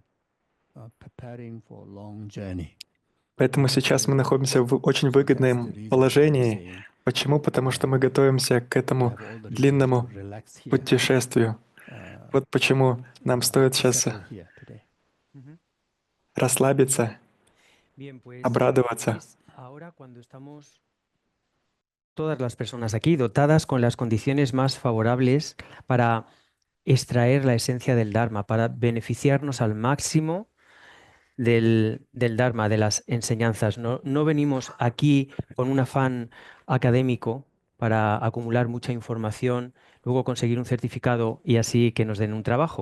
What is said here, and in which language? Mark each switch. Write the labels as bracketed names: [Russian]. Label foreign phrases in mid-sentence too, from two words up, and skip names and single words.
[Russian] Поэтому сейчас мы находимся в очень выгодном положении. Почему? Потому что мы готовимся к этому длинному путешествию. Вот почему нам стоит сейчас расслабиться, обрадоваться. [Spanish] Todas las personas aquí dotadas con las condiciones más favorables para extraer la esencia del Dharma, para beneficiarnos al máximo del Dharma, de las enseñanzas. No venimos aquí con un afán académico para acumular mucha información, luego conseguir un certificado y así que nos den un trabajo.